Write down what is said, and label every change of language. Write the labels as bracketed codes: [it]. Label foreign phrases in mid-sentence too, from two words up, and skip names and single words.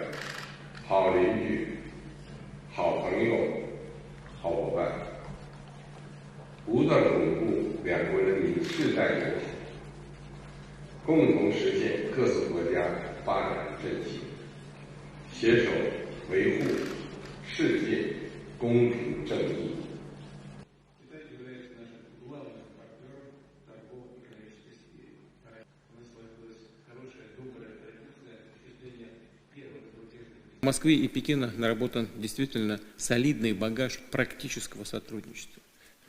[zh] 好邻居、好朋友、好伙伴，不断巩固两国人民世代友好，共同实现各自国家发展振兴，携手维护世界公平正义。 [ru] В Москве и Пекине наработан действительно солидный багаж практического сотрудничества.